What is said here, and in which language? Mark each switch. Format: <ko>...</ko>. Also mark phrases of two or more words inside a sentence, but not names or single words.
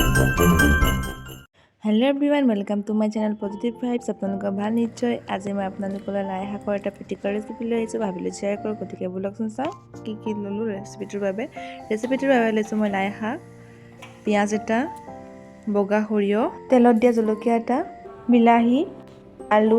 <en>Hello everyone, welcome to my channel Positive Vibes.</en> <as>আপোনালোকৰ ভাল নিশ্চয়। আজি মই আপোনালোকলৈ লাই শাকৰ এটা পিটিকা ৰেচিপি লৈ আহিছোঁ, ভাবিলোঁ শ্বেয়াৰ কৰোঁ। গতিকে বলকচোন চাওঁ কি ল'লোঁ ৰেচিপিটোৰ বাবে। লৈছোঁ মই লাই শাক, পিঁয়াজ এটা, বগা সৰিয়হ, তেলত দিয়া জলকীয়া এটা, বিলাহী, আলু।</as>